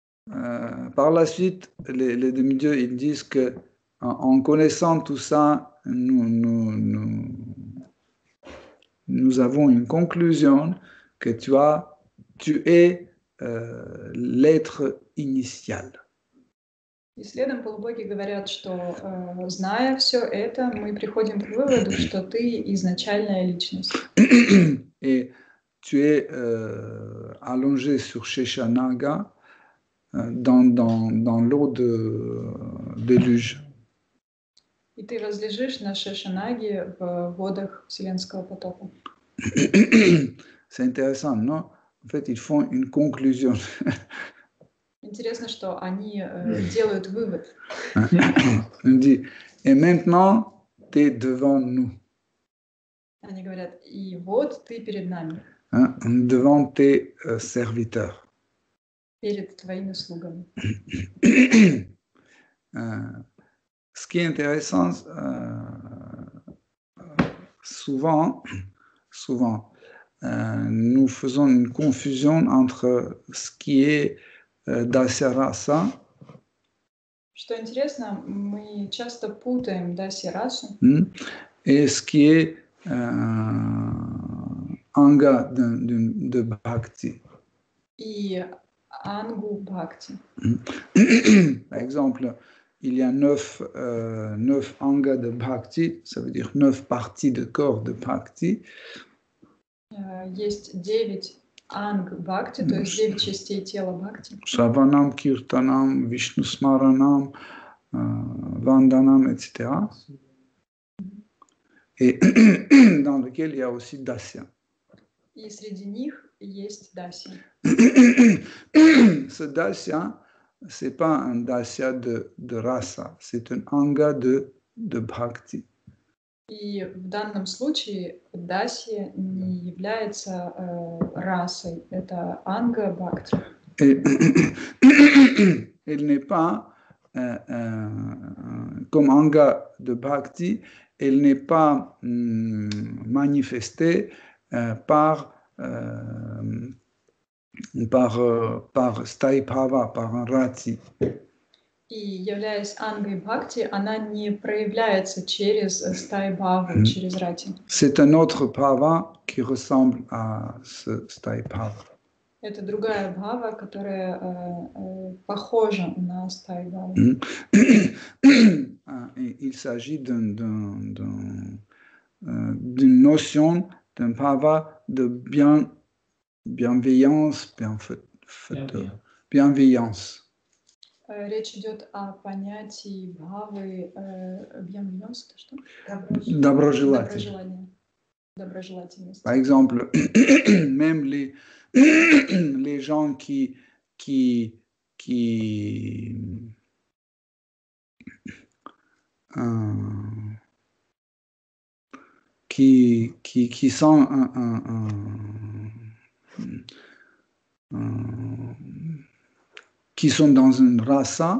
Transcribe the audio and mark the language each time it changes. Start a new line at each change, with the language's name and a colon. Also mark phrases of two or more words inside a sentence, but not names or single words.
French: par la suite, les demi-dieux, ils disent que en connaissant tout ça, nous avons une conclusion que tu es l'être initial.
Russian: И следом полубоги говорят, что, зная все это, мы приходим к выводу, что ты изначальная личность.
French: Et tu es allongé sur Sheshanaga dans l'eau de déluge.
Russian: И ты возлежишь на Шешанаге в водах Вселенского потока.
French: C'est intéressant, non? En fait, ils font une conclusion.
Russian: Интересно, что они делают вывод.
French: On dit, et maintenant, tu es devant nous,
Russian: Они говорят, и вот ты перед нами,
French: hein, devant tes serviteurs.
Russian: перед твоими слугами.
French: Ce qui est intéressant, souvent, nous faisons une confusion entre ce qui est Dasya Rasa
Russian: Что интересно, мы часто путаем Даси-расу
French: et ce qui est Anga de Bhakti.
Russian: и Ангу Бхакти.
French: Par exemple, il y a 9 angas de Bhakti, ça veut dire 9 parties de corps de Bhakti.
Russian: Есть 9 Анг Бхакти, то есть 9 частей тела Бхакти.
Sanskrit: Shravanam, Kirtanam, Vishnu Smaranam, Vandanam,
French: etc. Et dans lequel il y a aussi Dasya.
Russian: И среди них есть Даси.
French: Ce Dasya, ce n'est pas un Dasya de rasa, c'est un anga de Bhakti.
Russian: И в данном случае Даси не является расой, это Анга Бхакти.
French: Et elle n'est pas, comme anga de Bhakti, elle n'est pas manifestée par Staibhava, par un rati.
Russian: И являясь Ангой Бхакти, она не проявляется через Стайбхаву, через рати.
French: C'est un autre bhava qui ressemble à ce Staibhava.
Russian: Это другая бхава, которая похожа на Стайбхаву.
French: Il s'agit d'une notion, d'un bhava de bienveillance, bienveillance.
Russian: Речь идет о понятии бхавы bienveillance, это что? Доброжелательность.
French: Par exemple, même les gens qui sont qui sont dans une rasa.